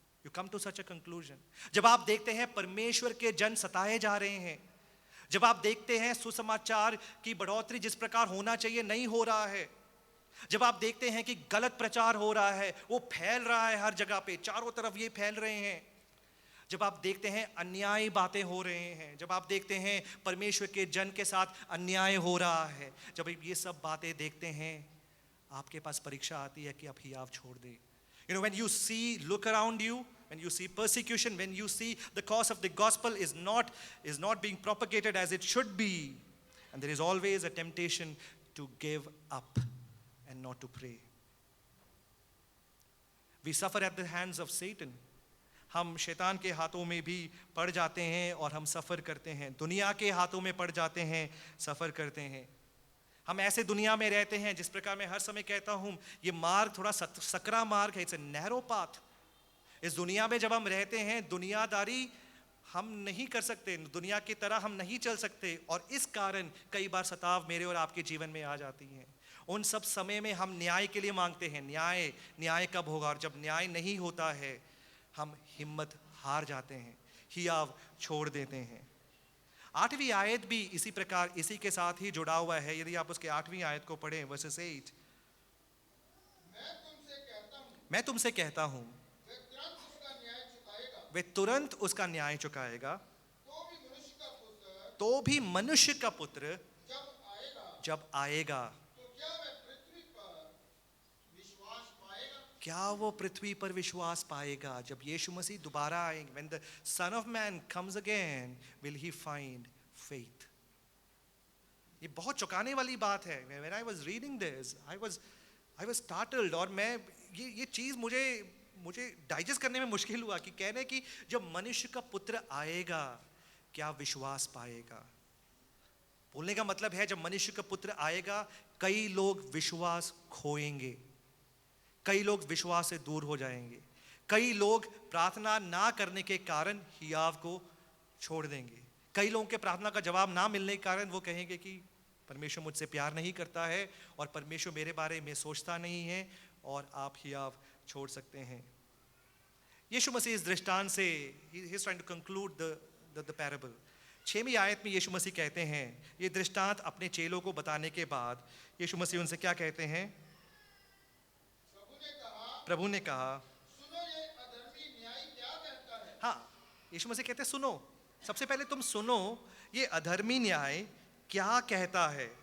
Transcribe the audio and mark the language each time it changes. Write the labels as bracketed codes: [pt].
[en] You come to such a conclusion. [hi] जब आप देखते हैं परमेश्वर के जन सताए जा रहे हैं, जब आप देखते हैं सुसमाचार की बढ़ोतरी जिस प्रकार होना चाहिए नहीं हो रहा है, जब आप देखते हैं कि गलत प्रचार हो रहा है, वो फैल रहा है हर जगह पे, चारों तरफ ये फैल रहे हैं, जब आप देखते हैं अन्यायी बातें हो रहे हैं, जब आप देखते हैं परमेश्वर के जन के साथ अन्याय हो रहा है, जब ये सब बातें देखते हैं, आपके पास परीक्षा आती है कि आप हियाव छोड़ दें। [en] You know, when you see, look around you, when you see persecution, when you see the cause of the gospel is not being propagated as it should be, and there is always a temptation to give up and not to pray. We suffer at the hands of Satan. [hi] हम शैतान के हाथों में भी पड़ जाते हैं और हम सफ़र करते हैं, दुनिया के हाथों में पड़ जाते हैं, सफ़र करते हैं। हम ऐसे दुनिया में रहते हैं, जिस प्रकार मैं हर समय कहता हूँ, ये मार्ग थोड़ा सकरा मार्ग है, [en] It's a narrow path. [hi] इस दुनिया में जब हम रहते हैं, दुनियादारी हम नहीं कर सकते, दुनिया की तरह हम नहीं चल सकते, और इस कारण कई बार सताव मेरे और आपके जीवन में आ जाती हैं। उन सब समय में हम न्याय के लिए मांगते हैं, न्याय कब होगा, और जब न्याय नहीं होता है हम हिम्मत हार जाते हैं, हियाव छोड़ देते हैं। 8वीं आयत भी इसी प्रकार, इसी के साथ ही जुड़ा हुआ है। यदि आप उसके 8वीं आयत को पढ़ें, वर्सेस 8, मैं तुमसे कहता हूं वे तुरंत उसका न्याय चुकाएगा, तो भी मनुष्य का पुत्र जब आएगा, क्या वो पृथ्वी पर विश्वास पाएगा? जब यीशु मसीह दोबारा आएंगे, [en] when the Son of Man comes again, will he find faith? [hi] ये बहुत चौंकाने वाली बात है। [en] When I was reading this, I was startled, [hi] और मैं ये चीज़ मुझे डाइजेस्ट करने में मुश्किल हुआ कि कहने कि जब मनुष्य का पुत्र आएगा क्या विश्वास पाएगा। बोलने का मतलब है जब मनुष्य का पुत्र आएगा, कई लोग विश्वास खोएंगे, कई लोग विश्वास से दूर हो जाएंगे, कई लोग प्रार्थना ना करने के कारण हियाव को छोड़ देंगे, कई लोगों के प्रार्थना का जवाब ना मिलने के कारण वो कहेंगे कि परमेश्वर मुझसे प्यार नहीं करता है और परमेश्वर मेरे बारे में सोचता नहीं है, और आप हियाव छोड़ सकते हैं। यीशु मसीह इस दृष्टांत से [en] he is trying to conclude the parable। [hi] 6वीं आयत में यीशु मसीह कहते हैं, ये दृष्टांत अपने चेलों को बताने के बाद यीशु मसीह उनसे क्या कहते हैं? प्रभु ने कहा, सुनो ये अधर्मी न्याय क्या कहता है। हाँ, यीशु मसीह कहते हैं सुनो, सबसे पहले तुम सुनो ये अधर्मी न्याय क्या कहता है।